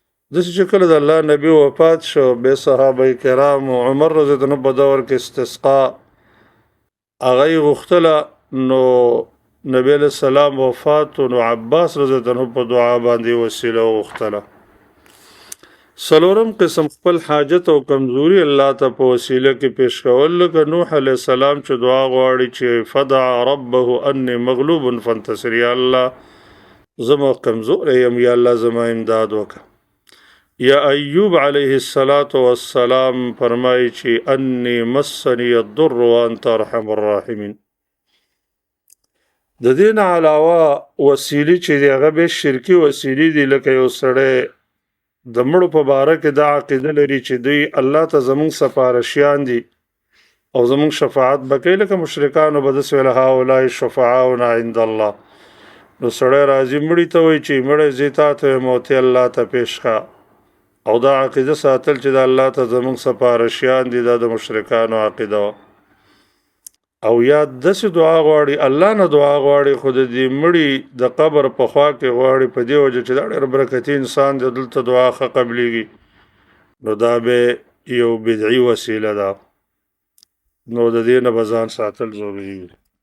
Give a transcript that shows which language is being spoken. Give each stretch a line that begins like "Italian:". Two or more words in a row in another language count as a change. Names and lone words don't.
Pashto: داسې چې کله د الله نبی وفات شو بیا صحابه کرام عمر
Arabic: رضی الله عنه
Pashto: په دور کې استسقا هغه یې غوښتله نو نبی
Arabic: علیہ السلام
Pashto: وفات نو عباس
Arabic: رضی الله عنه
Pashto: په دعا باندې وسیله وغوښتله. څلورم قسم خپل حاجت او کمزوري الله ته په وسیله کې پیش کول، لکه نوح
Arabic: علیہ السلام
Pashto: چې دعا غواړي چې
Arabic: فدع ربه انی مغلوب فانتصر،
Pashto: یا الله زما کمزور یم، یا الله زما امداد وکړه. یا ایوب
Arabic: علیه السلام
Pashto: فرمایي چې
Arabic: انی مسنی الضر وانت ارحم الراحمین.
Pashto: د دین علاوه وسیلې چې دی هغه به شرکی وسیلې دي، لکه یو سړی د مړو په باره کې دا عقیده لري چې دوی الله ته زمونږ سفارشیان دي او زمونږ شفاعت به کوي، لکه مشرکانو به داسې ویل
Arabic: هؤلاء شفعاؤنا عند الله.
Pashto: نو سړی راځي مړي ته وایي چې مړی زه تا ته یم او ته الله ته پیش ښه، او دا عقیده ساتل چې د الله ته زمونږ سفارشیان دي دا د مشرکانو عقیده وه. او یا داسې دعا غواړي الله نه دعا غواړي خو د دې مړي د قبر په خوا کې غواړي په دې وجه چې دا ډېر برکتي انسان دی دلته دعا ښه قبلیږي، نو دا به یو بدعي وسیله ده، نو د دې نه به ځان ساتل ضروري وي.